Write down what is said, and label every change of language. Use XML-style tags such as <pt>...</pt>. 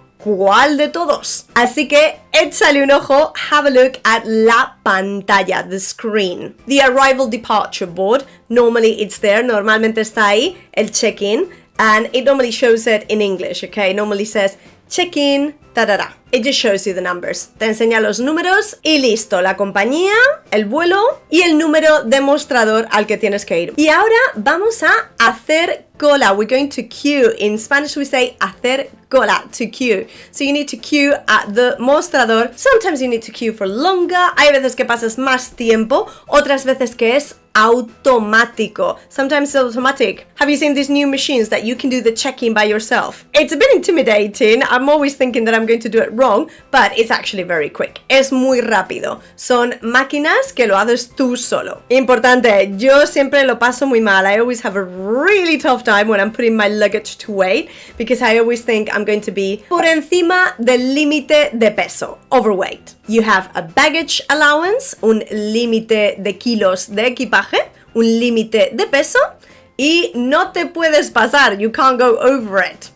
<es>¿Cuál de todos? Así que échale un ojo,</es> <en>have a look at</en> <es>la pantalla,</es> <en>the screen. The arrival departure board, normally it's there,</en> <es>normalmente está ahí,</es> <en>el check-in, and it normally shows it in English, okay? It normally says check-in, ta-da-da. It just shows you the numbers.</en> <es>Te enseña los números y listo, la compañía, el vuelo y el número de mostrador al que tienes que ir. Y ahora vamos a hacer cola.</es> <en>We're going to queue. In Spanish we say</en> <es>hacer cola,</es> <en>to queue. So you need to queue at the mostrador. Sometimes you need to queue for longer.</en> <es>Hay veces que pasas más tiempo, otras veces que es automático.</es> <en>Sometimes it's automatic. Have you seen these new machines that you can do the check-in by yourself? It's a bit intimidating. I'm always thinking that I'm going to do it wrong, but it's actually very quick.</en> <es>Es muy rápido. Son máquinas que lo haces tú solo. Importante, yo siempre lo paso muy mal.</es> <en>I always have a really tough time when I'm putting my luggage to weight because I always think I'm going to be</en> <es>por encima del límite de peso,</es> <en>overweight. You have a baggage allowance,</en> <es>un límite de kilos de equipaje, un límite de peso, y no te puedes pasar,</es> <en>you can't go over it.</en>